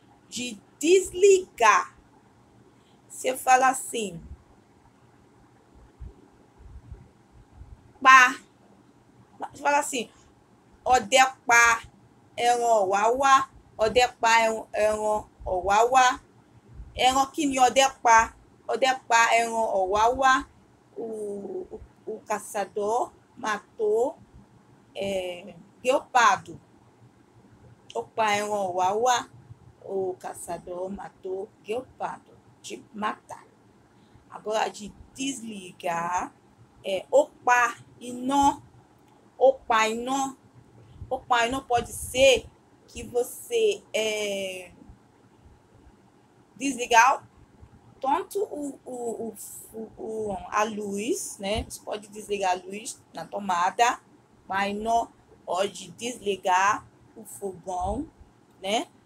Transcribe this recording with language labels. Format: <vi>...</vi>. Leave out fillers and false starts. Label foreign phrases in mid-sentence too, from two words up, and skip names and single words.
<pt>de desligar. Você fala assim, pá. Você fala assim,</pt> <yo>ọdẹ pa ẹran ọ̀wáwá, ọdẹ pa ẹran ọ̀wáwá. Ẹran kí ni ọdẹ pa? Ọdẹ pa ẹran ọ̀wáwá.</yo> <pt>O caçador matou guepardo.</pt> <yo>Ó pa ẹran ọ̀wáwá.</yo> <pt>O caçador matou guepardo. De matar. Agora, de desligar,</pt> <yo>ó pa iná. Ó pa iná. Ó pa iná</yo> <pt>pode ser que você desligar tanto a luz, né? Você pode desligar a luz na tomada, mas não pode desligar o fogão, né?</pt>